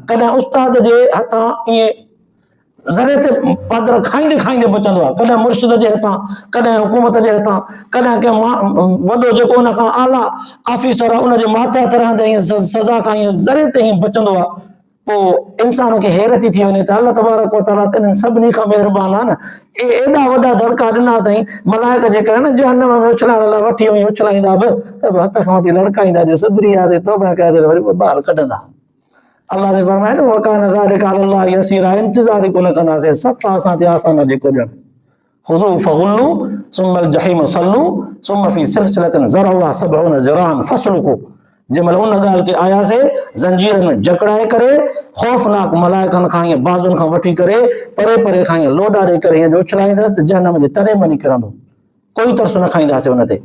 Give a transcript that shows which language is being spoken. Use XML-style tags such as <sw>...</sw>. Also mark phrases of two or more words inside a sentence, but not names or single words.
<sd>कॾहिं उस्ताद जे हथां ईअं ज़रे ते पादर खाईंदे खाईंदे बचंदो आहे, कॾहिं मुर्शिद जे हथां, कॾहिं हुकूमत जे हथां, कॾहिं कंहिं वॾो जेको हुन खां आला ऑफिसर आहे उनजे मातहत रहंदे ईअं सज़ा खां ईअं ज़रे ते ईअं बचंदो आहे। पोइ इंसान खे हैरत थी वञे त अल्लाह</sd> <ar>تبارك وتعالى</ar> <sd>इन्हनि सभिनी खां महिरबान आहे न, एॾा वॾा दड़का ॾिना अथई। मलाइक जेकॾहिं न जहन्नम में उछलाइण लाइ वठी वञी उछलाईंदा बि त बि हथ खां वठी लड़काईंदा, जे सुधरी वियासीं तौबा कयासीं वरी ॿाहिरि कढंदा। अल्लाह जे फरमाए न</sd> <ar>وكان ذلك على الله يسيرا,</ar> <sd>इंतज़ार ई कोन कंदासीं, सफ़ा असां ते आसान जेको ॼण।</sd> <ar>خذوه فغلوه ثم الجحيم صلوه ثم في سلسلة ذرعها سبعون ذراعا فاسلكوه.</ar> <sd>जंहिं महिल उन ॻाल्हि खे आयासीं ज़ंजीरनि में जकड़ाए करे, ख़ौफ़नाक मलाइकनि खां ईअं बाज़ुनि खां वठी करे परे परे खां ईअं लोॾा ॾेई करे ईअं जो उछलाईंदसि त जहन्नम जे तरे में निकिरंदो, कोई तरस न खाईंदासीं हुन ते।</sd>